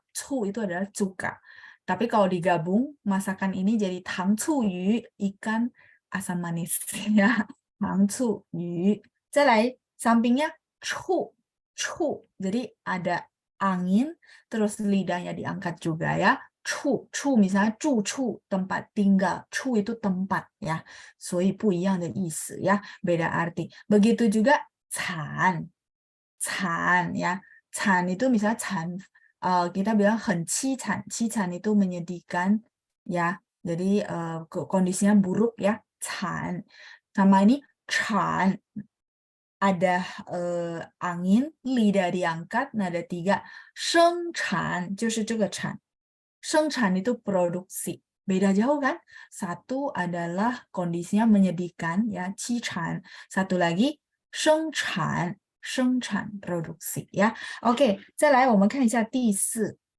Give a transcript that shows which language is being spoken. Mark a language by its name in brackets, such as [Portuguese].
[Indonesian] Cu itu adalah cuka. Tapi kalau digabung, masakan ini jadi tang cu yu. Ikan asam manis ya. Tang cu yu. [Chinese] 再来 [Indonesian] sampingnya cu. Cu. Jadi ada angin, terus lidahnya diangkat juga ya. Cu, cu misalnya 住处 tempat tinggal, 处 itu tempat ya. [Chinese] 所以不一样的意思ya, [Indonesian] beda arti. Begitu juga 惨, 惨 ya. 惨 itu misalnya 惨 kita bilang 很凄惨, 凄惨 itu menyedihkan ya. Jadi kondisinya buruk ya, 惨. Sama ini 产 ada angin, lidah diangkat, nada 3. [Chinese] 生产就是这个产. [Indonesian] 生产 itu produksi. Beda jauh kan? Satu adalah kondisinya menyedihkan ya, 凄惨. Satu lagi 生产, 生产 produksi ya. [Chinese] Oke, 再来我们看一下第4.